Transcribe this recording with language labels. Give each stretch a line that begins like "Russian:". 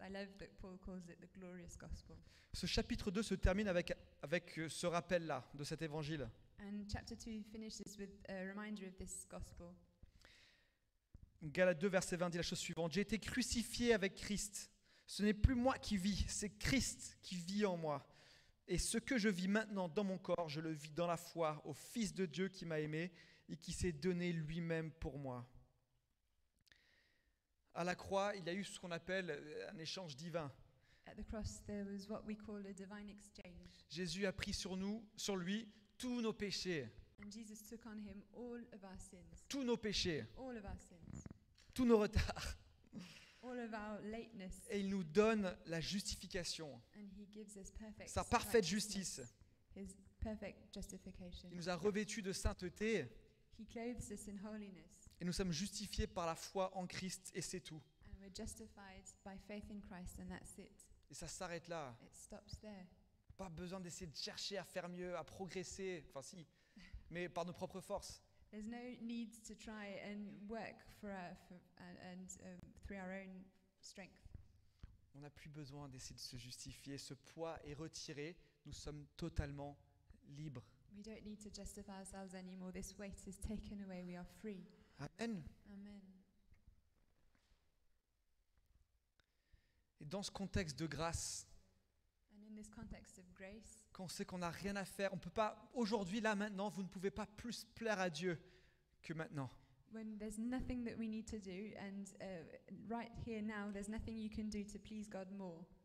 English: I love that Paul calls it the glorious gospel.
French: Ce chapitre 2 se termine avec ce rappel-là de cet évangile.
English: And chapter 2 finishes with a reminder of this gospel.
French: Galates 2, verset 20 dit la chose suivante. J'ai été crucifié avec Christ. Ce n'est plus moi qui vis, c'est Christ qui vit en moi. Et ce que je vis maintenant dans mon corps, je le vis dans la foi au Fils de Dieu qui m'a aimé et qui s'est donné lui-même pour moi. À la croix, il y a eu ce qu'on appelle un échange divin.
English: At the cross, there was what we call a divine exchange.
French: Jésus a pris sur lui, tous nos péchés,
English: And Jesus took on him all of our sins,
French: tous nos péchés,
English: all of our sins,
French: tous nos retards.
English: all of our lateness.
French: Et il nous donne la justification,
English: And he gives us perfect
French: sa parfaite
English: righteousness,
French: justice.
English: his perfect justification.
French: Il nous a revêtus de sainteté
English: He clothes us in holiness,
French: et nous sommes justifiés par la foi en Christ et c'est tout.
English: and we're justified by faith in Christ, and that's it.
French: Et ça s'arrête là.
English: It stops there.
French: Pas besoin d'essayer de chercher à faire mieux, à progresser, enfin si, mais par nos propres forces.
English: There's no need to try and work through our own strength.
French: On n'a plus besoin d'essayer de se justifier. Ce poids est retiré. Nous sommes totalement libres.
English: We don't need to justify ourselves anymore. This weight is taken away. We are free. Amen. Amen.
French: Et dans ce contexte de grâce,
English: And in this context of grace,
French: quand on sait qu'on n'a rien à faire, on peut pas, aujourd'hui, là, maintenant, vous ne pouvez pas plus plaire à Dieu que maintenant.
English: when there's nothing that we need to do, and right here now, there's nothing you can do to please God more.